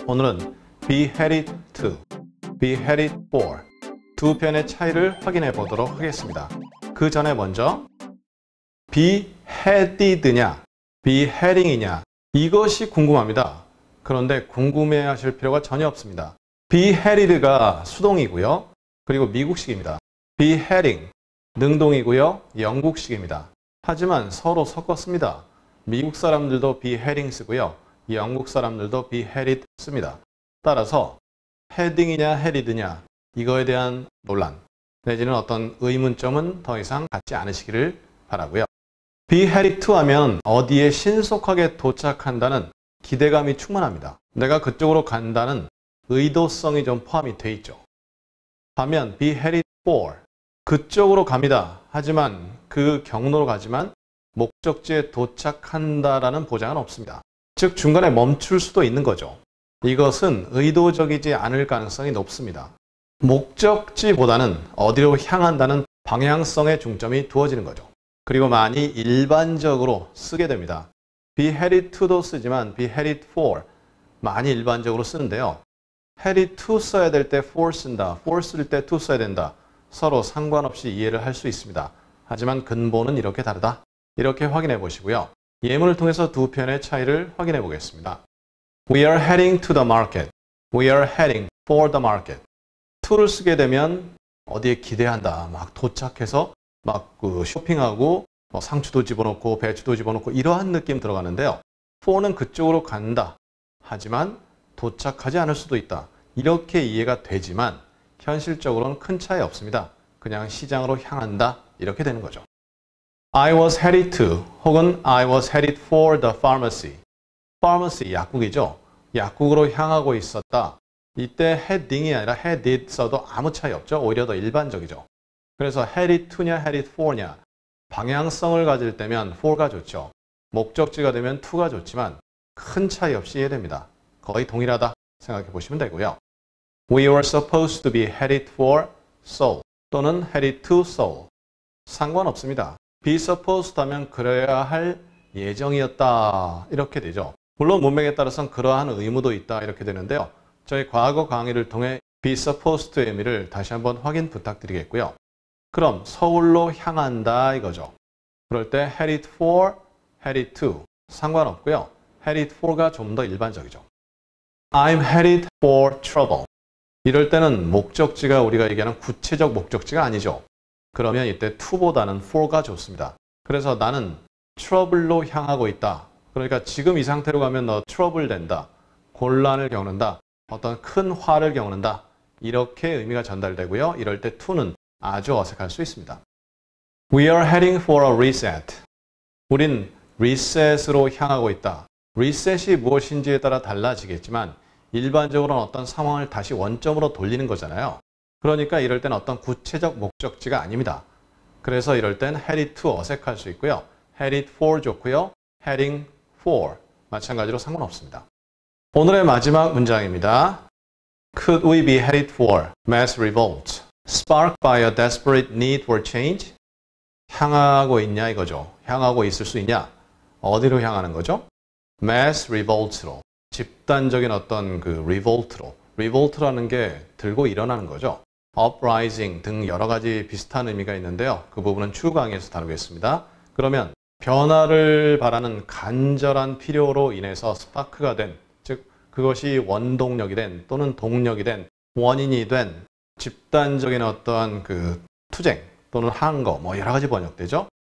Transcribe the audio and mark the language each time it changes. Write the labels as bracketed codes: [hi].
[ko] 오늘은 be headed to, be headed for 두 편의 차이를 확인해 보도록 하겠습니다. 그 전에 먼저 be headed냐, be heading이냐 이것이 궁금합니다. 그런데 궁금해 하실 필요가 전혀 없습니다. be headed가 수동이고요. 그리고 미국식입니다. be heading 능동이고요. 영국식입니다. 하지만 서로 섞었습니다. 미국 사람들도 be heading 쓰고요. 영국 사람들도 be headed 씁니다. 따라서 heading이냐 headed냐 이거에 대한 논란 내지는 어떤 의문점은 더 이상 갖지 않으시기를 바라고요. be headed to 하면 어디에 신속하게 도착한다는 기대감이 충만합니다. 내가 그쪽으로 간다는 의도성이 좀 포함이 돼 있죠. 반면 be headed for 그쪽으로 갑니다. 하지만 그 경로로 가지만 목적지에 도착한다라는 보장은 없습니다. 즉 중간에 멈출 수도 있는 거죠. 이것은 의도적이지 않을 가능성이 높습니다. 목적지보다는 어디로 향한다는 방향성에 중점이 두어지는 거죠. 그리고 많이 일반적으로 쓰게 됩니다. be headed to도 쓰지만 be headed for 많이 일반적으로 쓰는데요. headed to 써야 될 때 for 쓴다. for 쓸 때 to 써야 된다. 서로 상관없이 이해를 할 수 있습니다. 하지만 근본은 이렇게 다르다. 이렇게 확인해 보시고요. 예문을 통해서 두 편의 차이를 확인해 보겠습니다. [en] We are heading to the market. We are heading for the market. [ko] to를 쓰게 되면 어디에 기대한다. 막 도착해서 막 쇼핑하고 상추도 집어넣고 배추도 집어넣고 이러한 느낌 들어가는데요. for는 그쪽으로 간다. 하지만 도착하지 않을 수도 있다. 이렇게 이해가 되지만 현실적으로는 큰 차이 없습니다. 그냥 시장으로 향한다. 이렇게 되는 거죠. [en] I was headed to 혹은 I was headed for the pharmacy. [ko] pharmacy 약국이죠. 약국으로 향하고 있었다. 이때 heading이 아니라 headed 써도 아무 차이 없죠. 오히려 더 일반적이죠. 그래서 headed to냐 headed for냐 방향성을 가질 때면 for가 좋죠. 목적지가 되면 to가 좋지만 큰 차이 없이 이해됩니다. 거의 동일하다 생각해 보시면 되고요. [en] We were supposed to be headed for Seoul 또는 headed to Seoul. [ko] 상관없습니다. be supposed 하면 그래야 할 예정이었다 이렇게 되죠. 물론 문맥에 따라서는 그러한 의무도 있다 이렇게 되는데요. 저희 과거 강의를 통해 be supposed의 의미를 다시 한번 확인 부탁드리겠고요. 그럼 서울로 향한다 이거죠. 그럴 때 headed for, headed to 상관없고요. headed for가 좀 더 일반적이죠. [en] I'm headed for trouble. [ko] 이럴 때는 목적지가 우리가 얘기하는 구체적 목적지가 아니죠. 그러면 이때 to보다는 for가 좋습니다. 그래서 나는 trouble로 향하고 있다. 그러니까 지금 이 상태로 가면 너 trouble 된다. 곤란을 겪는다. 어떤 큰 화를 겪는다. 이렇게 의미가 전달되고요. 이럴 때 to는 아주 어색할 수 있습니다. [en] We are heading for a reset. [ko] 우린 reset으로 향하고 있다. reset이 무엇인지에 따라 달라지겠지만 일반적으로는 어떤 상황을 다시 원점으로 돌리는 거잖아요. 그러니까 이럴 땐 어떤 구체적 목적지가 아닙니다. 그래서 이럴 땐 headed to 어색할 수 있고요. headed for 좋고요. heading for 마찬가지로 상관없습니다. 오늘의 마지막 문장입니다. [en] Could we be headed for mass revolt sparked by a desperate need for change? [ko] 향하고 있냐 이거죠. 향하고 있을 수 있냐? 어디로 향하는 거죠? mass revolt로 집단적인 어떤 revolt로 revolt라는 게 들고 일어나는 거죠. uprising 등 여러 가지 비슷한 의미가 있는데요. 그 부분은 추후 강의에서 다루겠습니다. 그러면 변화를 바라는 간절한 필요로 인해서 스파크가 된, 즉 그것이 원동력이 된 또는 동력이 된 원인이 된 집단적인 어떤 투쟁 또는 항거 여러 가지 번역되죠.